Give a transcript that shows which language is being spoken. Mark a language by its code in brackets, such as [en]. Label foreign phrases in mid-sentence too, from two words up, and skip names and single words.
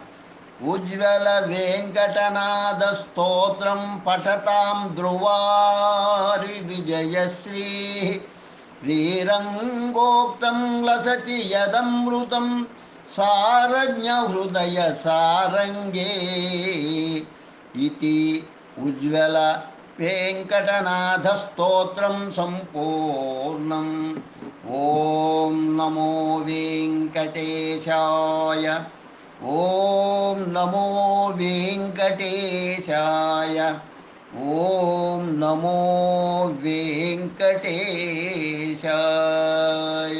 [sa] వెంకటనాథ స్తోత్రం పఠతాం ధ్రువారి విజయశ్రీ శ్రీరంగోక్తం లసతి యదమృతం సారజ్ఞ హృదయ సారంగే ఇతి ఉజ్వల वेङ्कटनाथस्तोत्रं सम्पूर्णम्। ॐ नमो वेङ्कटेशाय। ॐ नमो वेङ्कटेशाय। ॐ नमो वेङ्कटेशाय।